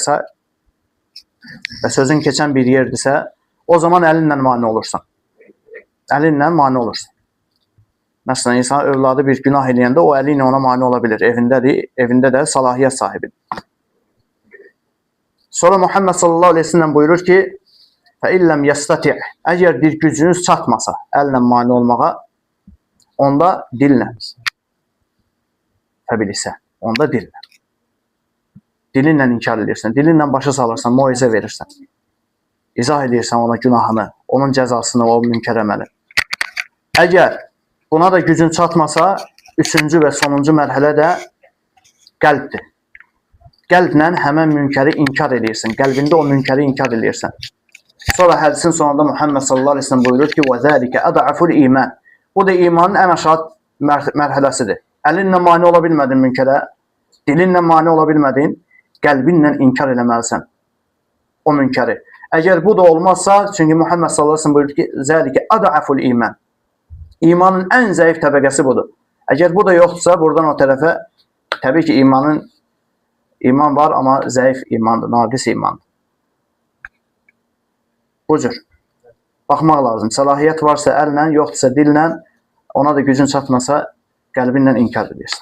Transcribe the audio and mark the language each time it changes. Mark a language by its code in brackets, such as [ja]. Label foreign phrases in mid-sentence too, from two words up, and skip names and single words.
[az] və sözün keçən bir yerdirsə, o zaman əlinlə mane olursan. Əlinlə mane olursan. Məsələn, insan övladı bir günah eləyəndə o əli ilə ona mane ola bilir. Evində də salahiyyət sahibidir. Sonra Muhammed [ar] صلى الله عليه وسلم [az] buyurur ki, [ar] فَاِلَّمْ يَسْتَتِعْ [az] Əgər bir gücünüz çatmasa əllə mane olmağa, onda dillə. Təbilisə, onda dillə. Dilinlə inkar edirsən, dilinlə başa salırsan, moizə verirsən. İzah edirsən ona günahını, onun cəzasını, o münkər əməli. Əgər buna da gücün çatmasa, üçüncü və sonuncu mərhələ də qəlbdir. Qəlblə həmən münkəri inkar edirsən, qəlbində o münkəri inkar edirsən. Sonra hədisin sonunda Muhammed [ar] صلى الله عليه وسلم [az] buyurur ki, [ar] وَذَٰلِكَ أَضْعَفُ الْإِيمَانِ [az] Bu da imanın ən aşağı mərhələsidir. Əlinlə mane ola bilmədin münkərə, dilinlə mane ola bilmədin, qəlbinlə inkar eləməlisən o münkəri. Əgər bu da olmazsa, çünki Muhammed [ar] صلى الله عليه وسلم [az] buyurur ki, [ar] ذَٰلِكَ أَضْعَفُ الْإِيمَانِ [az] İmanın ən zəif təbəqəsi budur. Əgər bu da yoxdursa, buradan o tərəfə təbii ki, iman var, amma zəif imandır, naqis imandır. Bu cür. Baxmaq lazım. Səlahiyyət varsa əllə, yoxdursa dillə, ona da gücün çatmasa, qəlbinlə inkar edirsən.